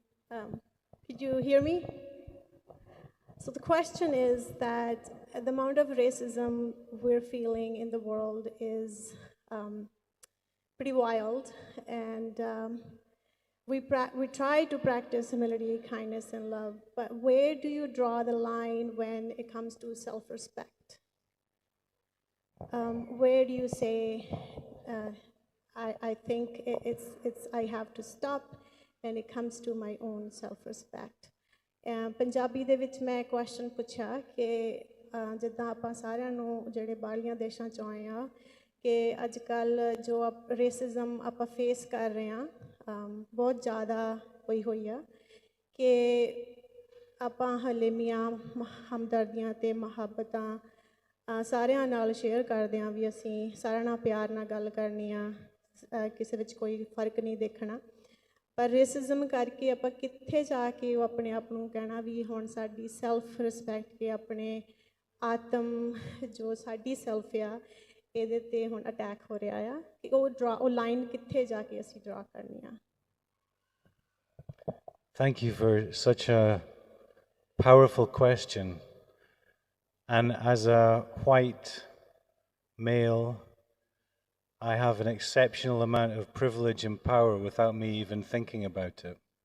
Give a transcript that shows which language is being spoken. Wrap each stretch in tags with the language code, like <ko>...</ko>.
<en>Could you hear me? So the question is that the amount of racism we're feeling in the world is pretty wild, and we try to practice humility, kindness, and love, but where do you draw the line when it comes to self-respect? Where do you say, I think I have to stop when it comes to my own self-respect?</en> <pa>Punjabi ਦੇ ਵਿੱਚ ਮੈਂ question ਪੁੱਛਿਆ ਕਿ ਜਿੱਦਾਂ ਆਪਾਂ ਸਾਰਿਆਂ ਨੂੰ ਜਿਹੜੇ ਬਾਹਰਲੀਆਂ ਦੇਸ਼ਾਂ 'ਚੋਂ ਆਏ ਆ ਕਿ ਅੱਜ ਕੱਲ੍ਹ ਜੋ ਰੇਸਿਜ਼ਮ ਆਪਾਂ ਫੇਸ ਕਰ ਰਹੇ ਹਾਂ ਬਹੁਤ ਜ਼ਿਆਦਾ ਹੋਈ ਆ ਕਿ ਆਪਾਂ ਹਲੇ ਮੀਆਂ ਹਮਦਰਦੀਆਂ ਅਤੇ ਮੁਹੱਬਤਾਂ ਸਾਰਿਆਂ ਨਾਲ ਸ਼ੇਅਰ ਕਰਦੇ ਹਾਂ ਵੀ ਅਸੀਂ ਸਾਰਿਆਂ ਨਾਲ ਪਿਆਰ ਨਾਲ ਗੱਲ ਕਰਨੀ ਆ ਕਿਸੇ ਵਿੱਚ ਕੋਈ ਫਰਕ ਨਹੀਂ ਦੇਖਣਾ ਪਰ ਰੇਸਿਜ਼ਮ ਕਰਕੇ ਆਪਾਂ ਕਿੱਥੇ ਜਾ ਕੇ ਉਹ ਆਪਣੇ ਆਪ ਨੂੰ ਕਹਿਣਾ ਵੀ ਹੁਣ ਸਾਡੀ ਸੈਲਫ ਰਿਸਪੈਕਟ ਕੇ ਆਪਣੇ ਆਤਮ ਜੋ ਸਾਡੀ ਸੈਲਫ ਆ ਇਹਦੇ 'ਤੇ ਹੁਣ ਅਟੈਕ ਹੋ ਰਿਹਾ ਆ ਕਿ ਉਹ ਲਾਈਨ ਕਿੱਥੇ ਜਾ ਕੇ ਅਸੀਂ ਡਰਾ ਕਰਨੀ ਆ</pa> <en>Thank you for such a powerful question. And as a white male, I have an exceptional amount of privilege and power without me even thinking about it.</en>